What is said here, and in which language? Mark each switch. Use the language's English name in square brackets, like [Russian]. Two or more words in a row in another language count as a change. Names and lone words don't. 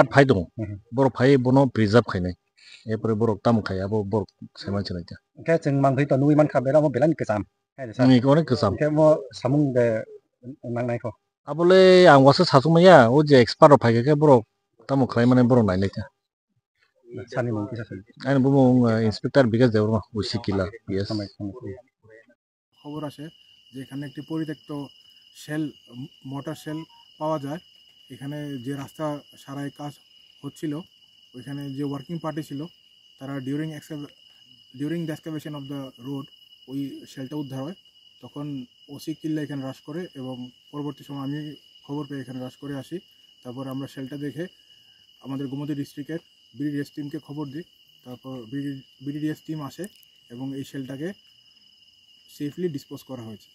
[Kok Borok] phai dong bor phai bono preserve khainai epore bor tam khai abo bor seman chenai ta ke jeng mang thai to nui man kha bela mo belan kesam ni ko ne kesam ke mo samung de nang nai ko abole ang wasa sasumaya o je expert phai ke bor tam khai mane bor nai lai ta sani mong kisa sani aina bumong inspector Vikas Debroma উশিকিলা পিএস [Bangla] খবর আসে যে এখানে একটি পরিত্যক্ত শেল মোটর শেল পাওয়া যায় এখানে যে রাস্তা সারাই কাজ হচ্ছিল ওইখানে যে [English] working party [Bangla] ছিল তারা [English] during the excavation of the road [Bangla] ওই শেলটা উদ্ধার হয় তখন ওসি কিল্লা এখানে হ্রাস করে এবং পরবর্তী সময় আমি খবর পেয়ে এখানে হ্রাস করে আসি তারপর আমরা শেলটা দেখে আমাদের গোমতী [English] district's BDDS team [Bangla] খবর দিই তারপর [English] BDDS team [Bangla] আসে এবং এই শেলটাকে [English] safely dispose [Bangla] করা হয়েছে